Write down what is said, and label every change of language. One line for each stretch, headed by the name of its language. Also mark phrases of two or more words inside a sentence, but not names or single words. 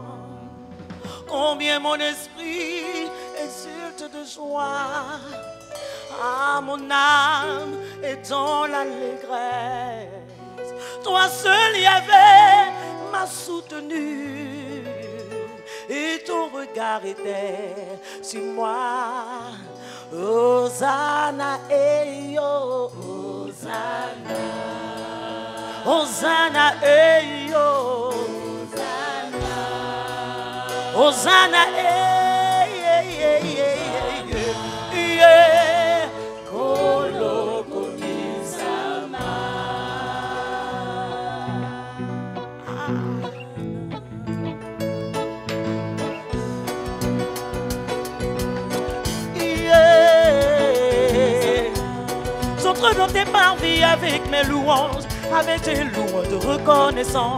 French: Combien mon esprit exulte de joie. Ah, mon âme est dans l'allégresse. Toi seul, Yahvé, m'as soutenu. Et ton regard était sur moi. Hosanna, eh yo, Hosanna. Hosanna, eh yo, Hosanna.
Lingala: Hosanna, Koloko Misama.
French: J'entre dans tes parvis avec mes louanges, avec tes louanges de reconnaissance.